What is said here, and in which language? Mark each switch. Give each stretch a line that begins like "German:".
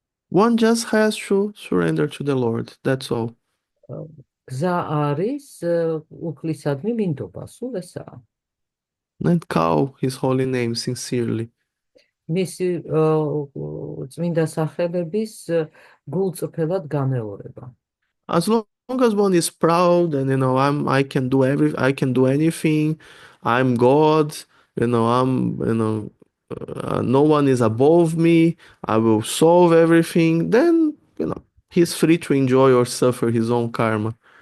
English: One just has to surrender to the Lord, that's all.
Georgian: გზა არის უფლისადმი მინდობა, სულ ესაა.
English: And call his holy name sincerely.
Georgian: მისი წმინდა სახელების გულწრფელად გამეორება.
English: As long as one is proud and I can do anything, I'm God, no one is above me, I will solve everything, then he's free to enjoy or suffer his own karma.